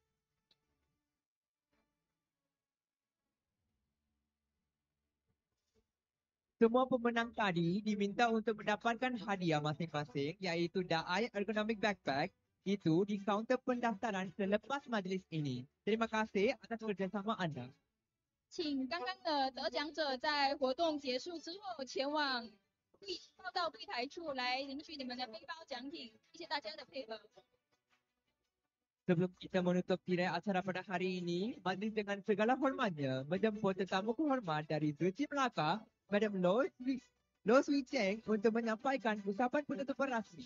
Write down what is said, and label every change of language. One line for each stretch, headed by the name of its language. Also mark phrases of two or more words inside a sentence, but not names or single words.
Malay: Semua pemenang tadi diminta untuk mendapatkan hadiah masing-masing iaitu daai ergonomic backpack itu di kaunter pendaftaran selepas majlis ini. Terima kasih atas kerjasama anda.
Chinese: 请刚刚的得奖者在活动结束之后前往报到柜台处来领取你们的背包奖品，谢谢大家的配合。
Malay: Sebelum kita menutup tirai acara pada hari ini, majlis dengan segala hormatnya menjemput tetamu kehormat dari Zuci Melaka, Madam Lo Sui Cheng untuk menyampaikan ucapan penutupan rasmi.